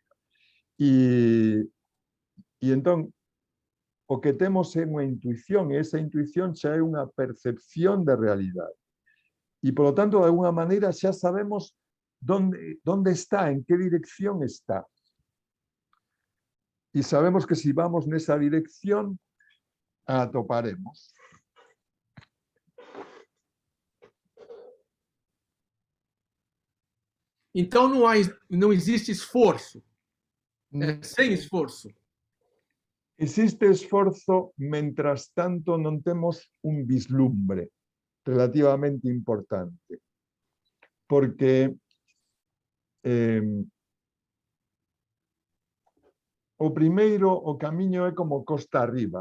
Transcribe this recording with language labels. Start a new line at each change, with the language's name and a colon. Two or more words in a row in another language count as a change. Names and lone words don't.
Galician: E entón, o que temos é unha intuición, e esa intuición xa é unha percepción da realidade. E, polo tanto, de alguna maneira xa sabemos onde está, en que dirección está. E sabemos que se vamos nesa dirección, a atoparemos.
Portuguese: Então não existe esforço. É sem esforço.
Galician: Existe esforzo, mentras tanto non temos un vislumbre relativamente importante. Porque o primeiro, o camiño é como costa arriba.